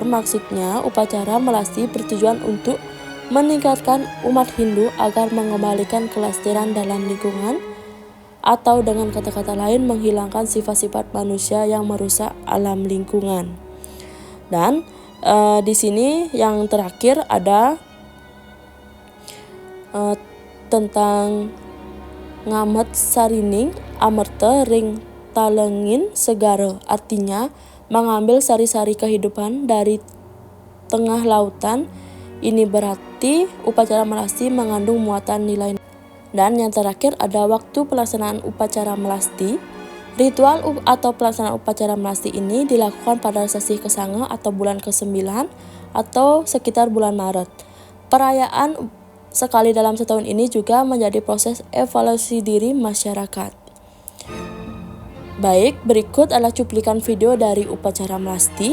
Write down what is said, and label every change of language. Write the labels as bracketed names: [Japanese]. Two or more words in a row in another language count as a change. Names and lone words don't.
[Indonesian] Maksudnya upacara melasti bertujuan untuk meningkatkan umat Hindu agar mengembalikan kelestarian dalam lingkungan, atau dengan kata-kata lain menghilangkan sifat-sifat manusia yang merusak alam lingkungan. Dan di sini yang terakhir ada tentang [Balinese] ngamet sarining amerta ring talengin segara, [Indonesian] artinya mengambil sari-sari kehidupan dari tengah lautan. Ini berarti upacara melasti mengandung muatan nilai. Dan yang terakhir ada waktu pelaksanaan upacara melasti. Ritual atau pelaksanaan upacara melasti ini dilakukan pada sesi kesanga atau bulan ke-9 atau sekitar bulan Maret. Perayaan sekali dalam setahun ini juga menjadi proses evaluasi diri masyarakat. Baik, berikut adalah cuplikan video dari upacara melasti.